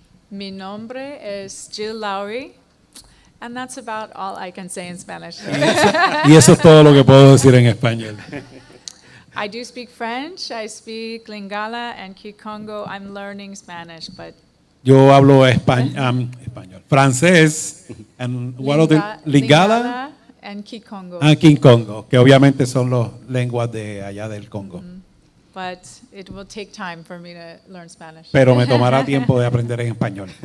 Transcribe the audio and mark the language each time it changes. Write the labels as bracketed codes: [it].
[es] Mi nombre es [en] Jill Lowery, and that's about all I can say in Spanish. [es] Y eso es todo lo que puedo decir en español. [en] I do speak French, I speak Lingala and Kikongo. I'm learning Spanish, but [es] Yo hablo español, francés, [en] and [es] Lingala [en] and Kikongo. [es] King Congo, que obviamente son las lenguas de allá del Congo. [en] But it will take time for me to learn Spanish. [es] Pero me tomará tiempo de aprender en español.